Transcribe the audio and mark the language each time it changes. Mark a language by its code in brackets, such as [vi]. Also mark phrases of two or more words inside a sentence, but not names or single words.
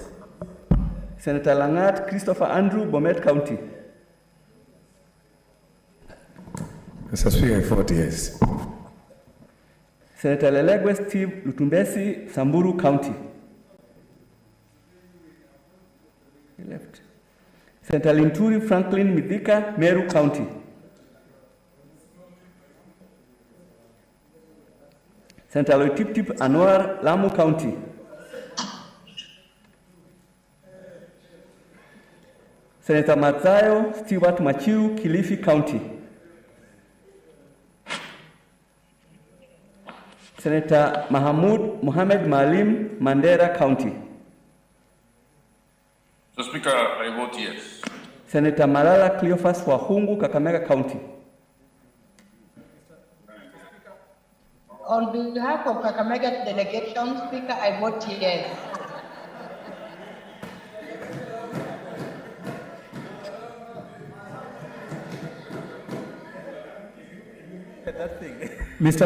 [en] Senator Langat Christopher Andrew, Bomet County. Mr. Speaker, I vote yes. Senator Lelegwe Steve Lutumbesi, Samburu County. He left. Senator Linturi Franklin Midika, Meru County. Senator Loitip Anwar, Lamu County. Senator Mathayo Stewart Machiu, Kilifi County. Senator Mahamud Mohamed Malim, Mandera County. Mr. Speaker, I vote yes. Senator Malala Cleophas Wahungu, Kakamega County. On behalf of Kakamega delegation, Speaker, I vote yes. Mr.